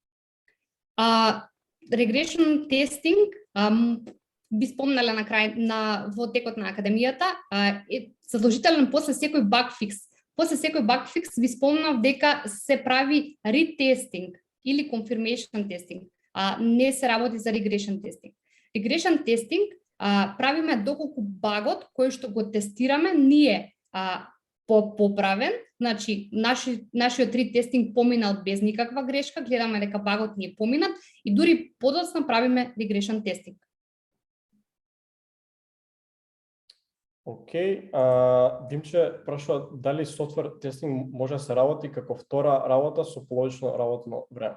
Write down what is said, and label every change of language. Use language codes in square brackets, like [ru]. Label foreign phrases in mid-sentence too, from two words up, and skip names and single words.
[en] Regression testing [mk] би спомнала на крај во текот на академијата е задолжителен после секој [en] bug fix. [mk] После секој [en] bug fix [mk] ви спомнав дека се прави ретестинг или [en] confirmation testing. [mk] Не се работи за [en] regression testing. Regression testing [mk] правиме доколку багот кој што го тестираме ние поправен, значи нашиот ретестинг поминал без никаква грешка, гледаме дека багот ни е поминат и дури подоцна правиме [en] regression testing. [mk] Океј, Димче прашува дали [en] software testing [mk] може да се работи како втора работа со половично работно време?